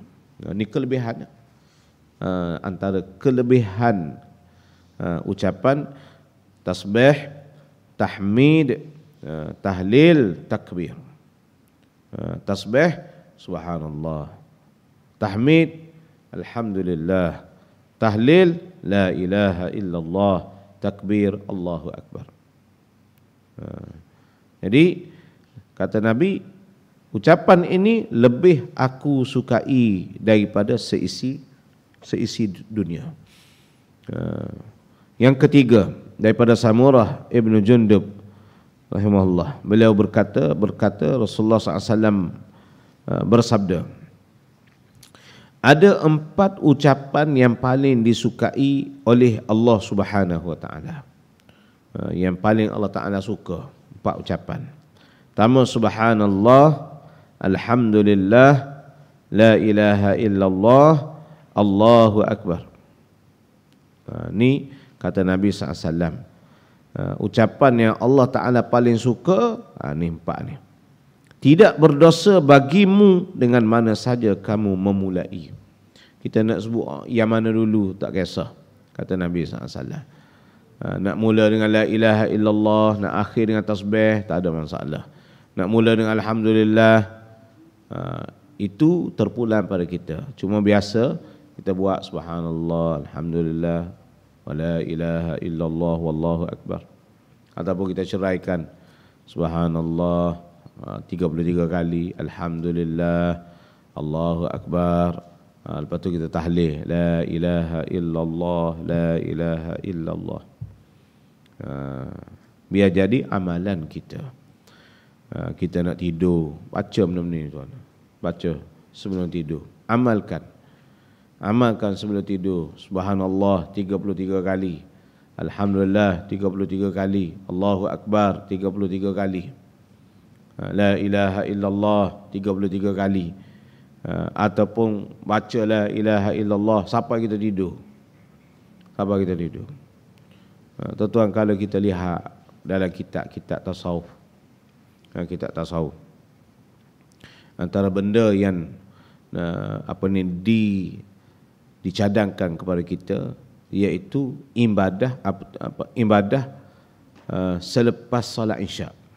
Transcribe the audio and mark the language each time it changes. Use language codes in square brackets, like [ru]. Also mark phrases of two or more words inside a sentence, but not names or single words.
[ms] Ini kelebihan, antara kelebihan ucapan tasbih, tahmid, tahlil, takbir. Tasbih subhanallah, tahmid alhamdulillah, tahlil [ar] لا إله إلا الله, [ms] takbir [ar] الله أكبر. [ms] Jadi kata Nabi, ucapan ini lebih aku sukai daripada seisi dunia. Yang ketiga, daripada Samurah Ibn Jundub rahimahullah, beliau berkata Rasulullah SAW bersabda, ada 4 ucapan yang paling disukai oleh Allah [ar] سبحانه وتعالى. [ms] Yang paling Allah Taala suka, 4 ucapan. Pertama, [ar] سبحان الله، الحمد لله، لا إله إلا الله، الله أكبر. [ms] Ni kata Nabi SAW, ucapan yang Allah Ta'ala paling suka, ni 4 ni. Tidak berdosa bagimu dengan mana saja kamu memulai. Kita nak sebut yang mana dulu tak kisah, kata Nabi SAW. Nak mula dengan [ar] لا إله إلا الله, [ms] nak akhir dengan tasbih, tak ada masalah. Nak mula dengan alhamdulillah, itu terpulang pada kita. Cuma biasa kita buat [ar] سبحان الله، الحمد لله، ولا إله إلا الله والله أكبر. [ms] Ataupun kita ceraikan subhanallah 33 kali, alhamdulillah, [ar] الله أكبر. [ms] Lepas tu kita tahlil [ar] لا إله إلا الله، لا إله إلا الله. [ms] Biar jadi amalan kita. Kita nak tidur, baca benda ni tuan. Baca sebelum tidur. Amalkan sebelum tidur. Subhanallah 33 kali. Alhamdulillah 33 kali. [ar] الله أكبر [ms] 33 kali. [ar] لا إله إلا الله [ms] 33 kali. Ataupun baca [ar] لا إله إلا الله [ms] sampai kita tidur. Tuan-tuan, kalau kita lihat dalam kitab tasawuf, antara benda yang dicadangkan kepada kita, iaitu ibadah selepas solat Isyak.